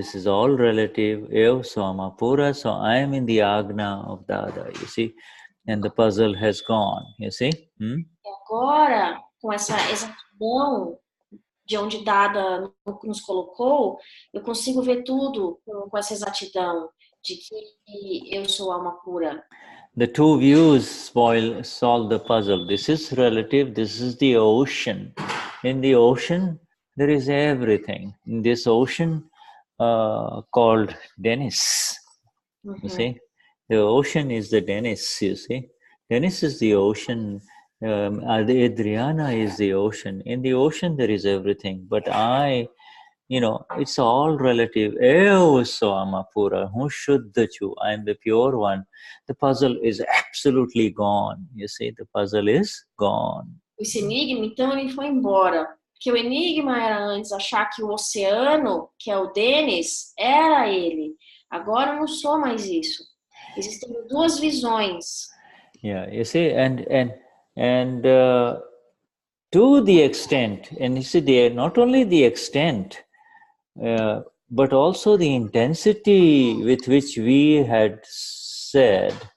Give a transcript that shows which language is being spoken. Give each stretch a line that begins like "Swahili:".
English: This is all relative.
Portuguese: Eu sou pura,
English: so I am in the agna of Dada, you see, and the puzzle has gone, you see.
Portuguese: Agora, com essa exatidão de onde Dada nos colocou, eu consigo ver tudo com essa exatidão de que eu sou alma pura.
English: The two views solve the puzzle. This is relative, this is the ocean. In the ocean, there is everything. In this ocean called Dennis, you see. The ocean is the Dennis, you see. Dennis is the ocean. Adriana is the ocean. In the ocean, there is everything. But you know, it's all relative.
Portuguese: Eu sou alma pura,
English: Shuddha, I am the pure one. The puzzle is absolutely gone. You see, the puzzle is gone.
Portuguese: Esse enigma, então, ele foi embora. Porque o enigma era antes achar que o oceano, que é o Denis, era ele. Agora eu não sou mais isso. Existem duas visões.
English: Yeah, you see, and to the extent, and you see, not only the extent, but also the intensity with which we had said,